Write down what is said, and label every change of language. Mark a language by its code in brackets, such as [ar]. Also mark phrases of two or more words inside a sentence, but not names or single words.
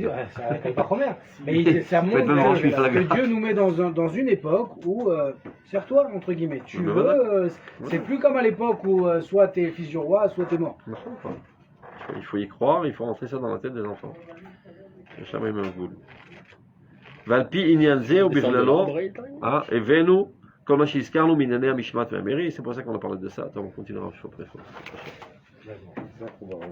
[fr] Ça n'est pas première. Mais ça montre que Dieu nous met dans une époque où, serre-toi, entre guillemets. Tu veux, c'est plus comme à l'époque où soit t'es fils du roi, soit t'es mort. Il faut y croire, il faut rentrer ça dans la tête des enfants. jamais même goût. [he] ועל-פי עניין זה ובכללו, הבאנו כל מה שהזכרנו מענייני המשמעת והמרי, [fr] c'est pour ça qu'on a parlé de ça, on continuera au chaud.